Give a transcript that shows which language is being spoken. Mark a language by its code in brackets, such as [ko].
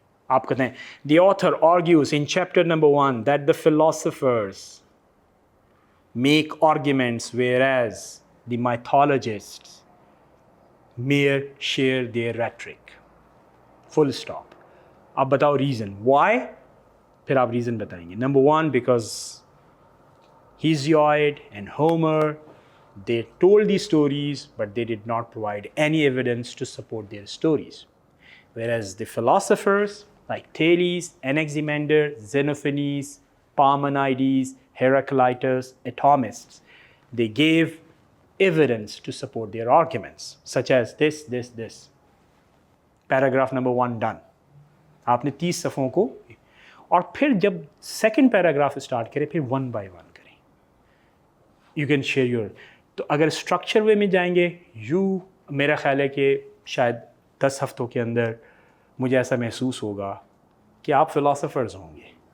[hi] आप कहते हैं [en] The author argues in chapter number 1 that the philosophers make arguments whereas the mythologists mere share their rhetoric. Full stop. [hi] अब बताओ reason why, फिर आप reason बताएंगे। [en] Number 1 because Hesiod and Homer, they told these stories but they did not provide any evidence to support their stories, whereas the philosophers like Thales, Anaximander, Xenophanes, Parmenides, Heraclitus, atomists, they gave evidence to support their arguments, such as this. Paragraph number 1 done. [hi] आपने 30 सफ़ों को, और फिर जब second paragraph start करें फिर 1 by 1 करें. [en] You can share your. [hi] तो अगर स्ट्रक्चर वे में जाएंगे, मेरा ख्याल है कि शायद 10 हफ्तों के अंदर मुझे ऐसा महसूस होगा कि आप फ़िलासफ़र्स होंगे.